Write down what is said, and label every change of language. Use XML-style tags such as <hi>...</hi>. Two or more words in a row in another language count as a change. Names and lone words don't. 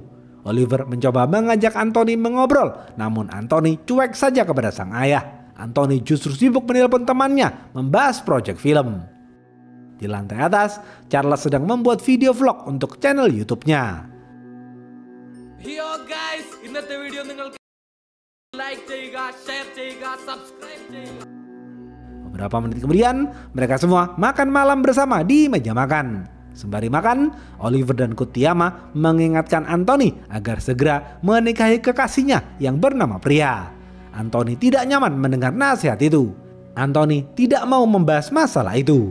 <id>Oliver mencoba mengajak Anthony mengobrol, namun Anthony cuek saja kepada sang ayah. Anthony justru sibuk menelpon temannya membahas proyek film. Di lantai atas, Charles sedang membuat video vlog untuk channel YouTube-nya.</id> <en>Yo guys,</en> <ml>ഇന്നത്തെ വീഡിയോ നിങ്ങൾക്ക് like ചെയ്യുക, share ചെയ്യുക, subscribe ചെയ്യുക.</ml> <id>Beberapa menit kemudian, mereka semua makan malam bersama di meja makan. Sembari makan, Oliver dan Kutiyama mengingatkan Anthony agar segera menikahi kekasihnya yang bernama Priya. Anthony tidak nyaman mendengar nasihat itu. Anthony tidak mau membahas masalah itu.</id>